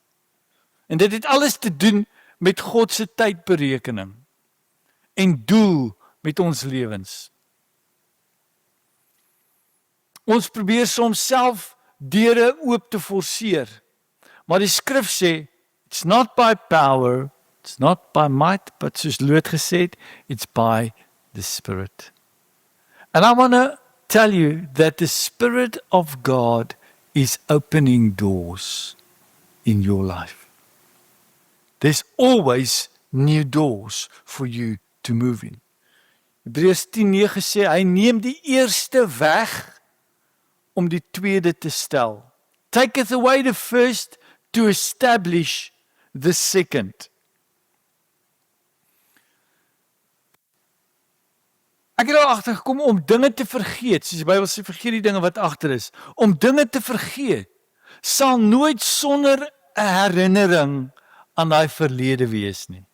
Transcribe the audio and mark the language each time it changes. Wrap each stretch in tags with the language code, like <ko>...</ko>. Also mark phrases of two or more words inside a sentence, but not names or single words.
<af>En dit het alles te doen met God se tydberekening en doel met ons lewens. Ons probeer soms self deure oop te forceer. Maar die skrif sê,</af> <en>it's not by power, it's not by might, but</en> <af>soos Lot gesê het,</af> <en>it's by the Spirit. And I want to tell you that the Spirit of God is opening doors in your life. There's always new doors for you to move in.</en> <af>Hebreërs 10:9 sê, hy neem die eerste weg om die tweede te stel.</af> <en>Taketh away the first to establish the second.</en> <af>Ek het daar agtergekom om dinge te vergeet, soos die Bybel sê, vergeet die dinge wat agter is. Om dinge te vergeet, sal nooit sonder 'n herinnering aan daai verlede wees nie.</af>